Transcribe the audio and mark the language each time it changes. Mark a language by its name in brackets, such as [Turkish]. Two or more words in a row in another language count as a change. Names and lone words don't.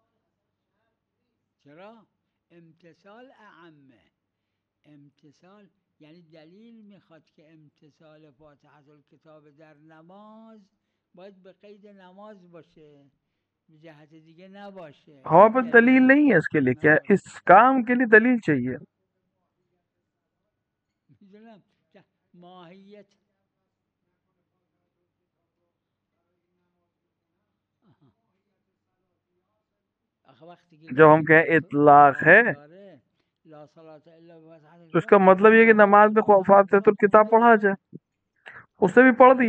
[Persian] امتثال اعم، امتثال یعنی دلیل میخواد که امتثال فاتحه الکتاب در نماز باید به قید نماز باشه، به جهت دیگه نباشه. [Urdu] اور پھر دلیل نہیں ہے اس کے لیے، کیا اس کام کے لیے دلیل چاہیے؟ [Persian] میدونم ماهیت [Urdu] جب ہم کہیں اطلاق ہے تو اس کا مطلب یہ کہ نماز میں فاتحۃ الکتاب پڑھا جائے، اس نے بھی پڑھ دیا.